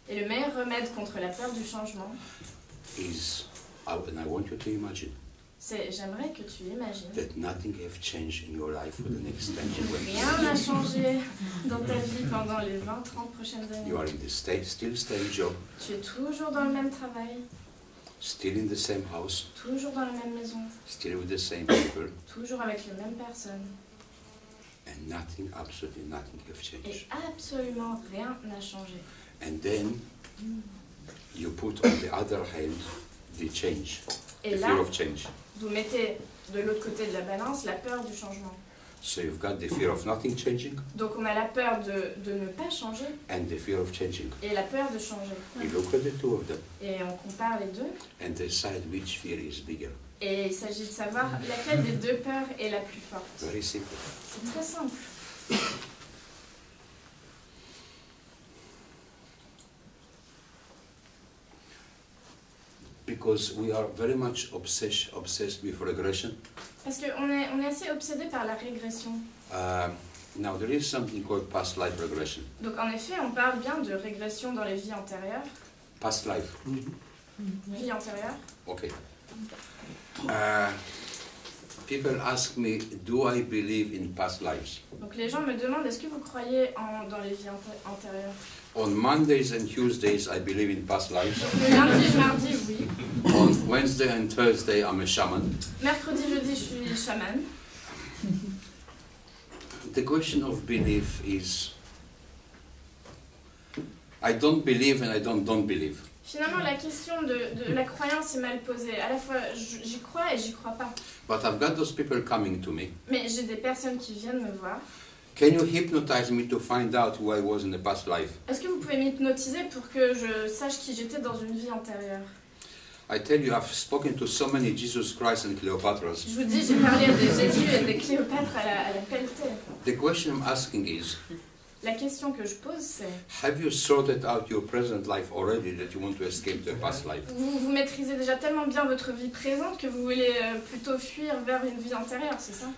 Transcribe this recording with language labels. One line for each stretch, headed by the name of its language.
French: Et le meilleur remède contre la peur du changement,
English: is, and I want you to imagine,
French: c'est, j'aimerais que tu imagines,
English: that nothing have changed in your life for the next 10 years.
French: rien n'a changé dans ta vie pendant les 20-30 prochaines années.
English: You are in the still same job,
French: Tu es toujours dans le même travail,
English: still in the same house,
French: toujours dans la même maison,
English: still with the same people,
French: toujours avec les mêmes personnes.
English: and nothing, absolutely nothing have
French: Et
English: changed.
French: absolument rien n'a changé.
English: And then you put on the other hand the change,
French: Et
English: the
French: là,
English: fear of change.
French: vous mettez de l'autre côté de la balance la peur du changement.
English: So you've got the fear of nothing changing
French: Donc on a la peur de ne pas changer
English: and the fear of changing.
French: et la peur de changer.
English: You look at the two of them
French: Et on compare les deux
English: and decide which fear is bigger.
French: et il s'agit de savoir laquelle des deux peurs est la plus forte.
English: Very simple.
French: C'est très simple.
English: because we are very much obsessed with regression.
French: Parce qu'on est assez obsédé par la régression.
English: Now there is something called past life regression.
French: Donc en effet, on parle bien de régression dans les vies antérieures.
English: Past life.
French: Vie antérieure.
English: Okay. People ask me, do I believe in past lives?
French: Donc les gens me demandent, est-ce que vous croyez dans les vies antérieures?
English: On Mondays and Tuesdays, I believe in past lives.
French: Le lundi et mardi, oui.
English: On Wednesday and Thursday, I'm a shaman.
French: Mercredi, jeudi, je suis chaman.
English: The question of belief is, I don't believe and I don't believe.
French: Finalement, la question de la croyance est mal posée. À la fois, j'y crois et j'y crois pas.
English: But I've got those people coming to me.
French: Mais j'ai des personnes qui viennent me voir.
English: Can you hypnotize me to find out who I was in the past life?
French: Est-ce que vous pouvez m'hypnotiser pour que je sache qui j'étais dans une vie antérieure?
English: I tell you, I've spoken to so many Jesus Christ and Cleopatras.
French: Je vous dis, j'ai parlé à des Jésus et des Cléopâtres à la pelletée.
English: The question I'm asking is,
French: La question que je pose, c'est...
English: have you sorted out your present life already that you want to escape to a past life?
French: Vous maîtrisez déjà tellement bien votre vie présente que vous voulez plutôt fuir vers une vie antérieure, c'est ça?